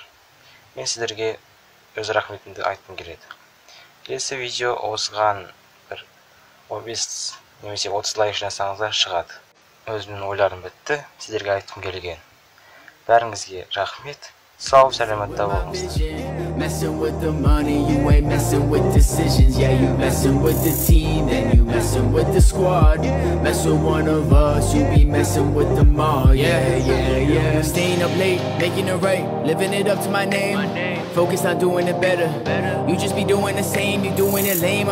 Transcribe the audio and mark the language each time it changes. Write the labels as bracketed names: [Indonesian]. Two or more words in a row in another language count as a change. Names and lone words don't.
[Kazakh] Мен сіздерге өз рахметімді айтқым келеді. Келесі видео осыған бір 15 немесе 30 лайк жинасаңыздар шығады. Өзімнің ойларым бітті, сіздерге айтқым келген. Бәріңізге рахмет. Сау сәлематта болыңыздар. [English] Messing with the money, you ain't messing with decisions. Yeah, you messing with the team, then you messing with the squad. Mess with one of us, you be messing with them all. Yeah. Staying up late, making it right, living it up to my name. Focus on doing it better. You just be doing the same, you doing it lame.